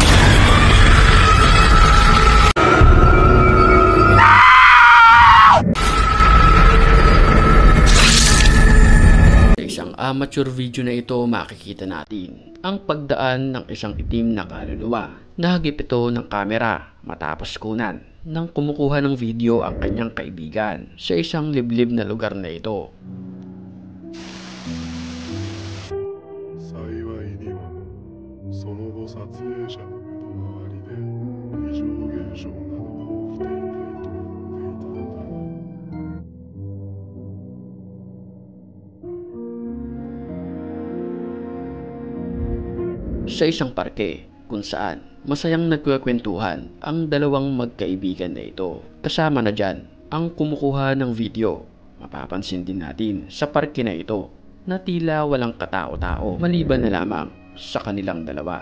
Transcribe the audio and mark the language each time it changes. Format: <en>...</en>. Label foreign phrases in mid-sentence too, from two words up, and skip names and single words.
<tl>Sa isang amateur video na ito, makikita natin ang pagdaan ng isang itim na kaluluwa. Nahagip ito ng kamera matapos kunan nang kumukuha ng video ang kanyang kaibigan sa isang liblib na lugar na ito.</tl> <ja>幸いにもその後撮影者の身の回りで異常現象などは起きていないと言っていたのだ。</ja> <tl>Sa isang parke kung saan masayang nagkukwentuhan ang dalawang magkaibigan na ito. Kasama na dyan ang kumukuha ng video. Mapapansin din natin sa parke na ito na tila walang katao-tao maliban na lamang sa kanilang dalawa.</tl>